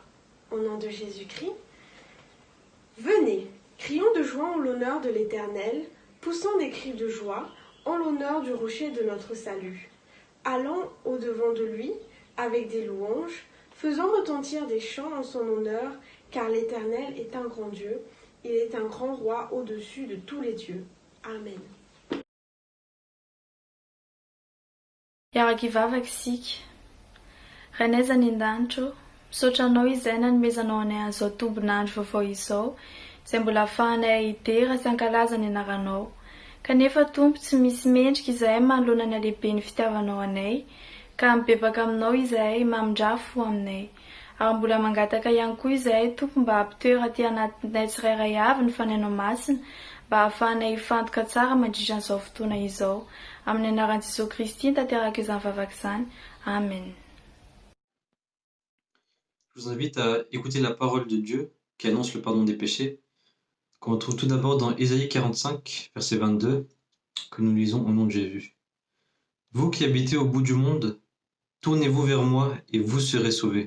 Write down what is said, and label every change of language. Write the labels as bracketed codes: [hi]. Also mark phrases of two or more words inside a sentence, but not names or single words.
[fr] Au nom de Jésus-Christ, venez, crions de joie en l'honneur de l'Éternel, poussons des cris de joie en l'honneur du rocher de notre salut. Allons au-devant de lui avec des louanges, faisons retentir des chants en son honneur, car l'Éternel est un grand Dieu, il est un grand roi au-dessus de tous les dieux. Amen. [mg] Iaraka ivavaksika, raha n'aiza ny an-danitro, misaotra anao izay nanomezanao anay an'izao tombonandro vaovao izao, izay mbola ahafahanay idera sy ankalaza ny anaranao. Kanefa Tompo tsy misy mendrika izahay manoloana ny halehibeny fitiavanao anay, ka mibebaka aminao izahay mamindrafo aminay. Ary mbola mangataka ihany koa izahay Tompo mba hampitoera aty anatinay tsirairay avy ny fanainao masina, mba ahafahanay hifantoka tsara mandritra an'izao fotoana izao. Amin'ny anaran'i Jesosy Kristy tanteraka izany vavaka izany. Amen. [fr] Je vous invite à écouter la parole de Dieu qui annonce le pardon des péchés, qu'on retrouve tout d'abord dans Ésaïe 45, verset 22, que nous lisons au nom de Jésus. Vous qui habitez au bout du monde, tournez-vous vers moi et vous serez sauvés.